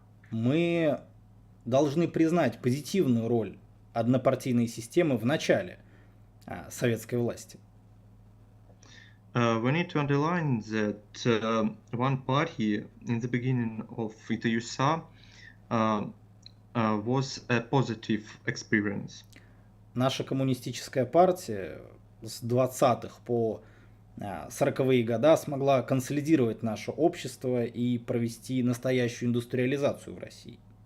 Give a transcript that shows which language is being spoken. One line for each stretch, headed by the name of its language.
Russian: Мы должны признать позитивную роль однопартийной системы в начале советской власти.
English: We need to underline that one party in the beginning of the USSR was a positive experience.
Russian: Наша коммунистическая партия с 20-х по 40-е годы смогла консолидировать наше общество и провести настоящую индустриализацию в России.